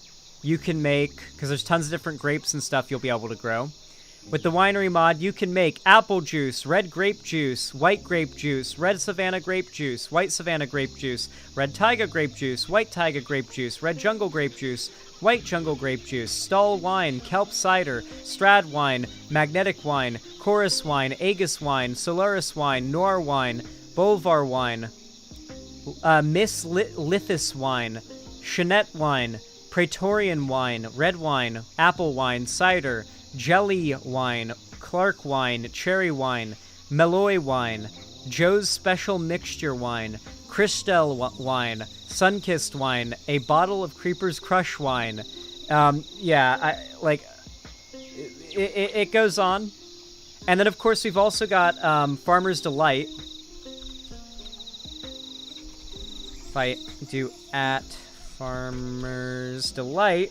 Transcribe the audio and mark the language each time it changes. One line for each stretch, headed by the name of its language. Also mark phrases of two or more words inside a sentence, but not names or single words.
English: You can make, because there's tons of different grapes and stuff you'll be able to grow. With the winery mod, you can make apple juice, red grape juice, white grape juice, red Savannah grape juice, white Savannah grape juice, red taiga grape juice, white taiga grape juice, red jungle grape juice, white jungle grape juice, stall wine, kelp cider, strad wine, magnetic wine, chorus wine, aegis wine, solaris wine, noir wine, bolvar wine, Miss Lithis wine, Chanette wine, Praetorian wine, red wine, apple wine, cider, jelly wine, Clark wine, cherry wine, Meloy wine, Joe's Special Mixture wine, Cristel wine, Sunkissed wine, a bottle of Creeper's Crush wine. Yeah, it goes on. And then, of course, we've also got Farmer's Delight. If I do at Farmer's Delight.